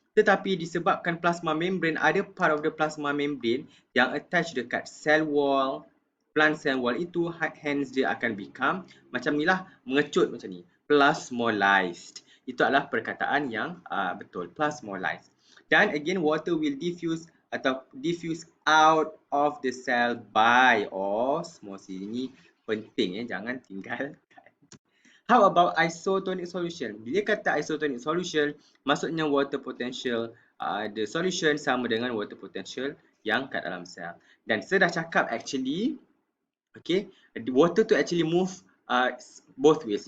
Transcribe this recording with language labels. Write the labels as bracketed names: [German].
[Malay] Tetapi disebabkan [English] plasma membrane, ada part of the plasma membrane yang attach dekat cell wall, plant cell wall itu, hence [Malay] dia akan [English] become [Malay] macam ni lah, mengecut macam ni, [English] plasmolysed. [Malay] Itu adalah perkataan yang betul, plasmolysed. [English] Dan again, water will diffuse out of the cell by osmosis. [Malay] Ini penting, jangan tinggalkan. [English] How about isotonic solution? [Malay] Bila kata [English] isotonic solution, maksudnya water potential the solution [Malay] sama dengan [English] water potential [Malay] yang kat dalam sel. Dan saya dah cakap [English] actually, okay, the water tu actually move both ways.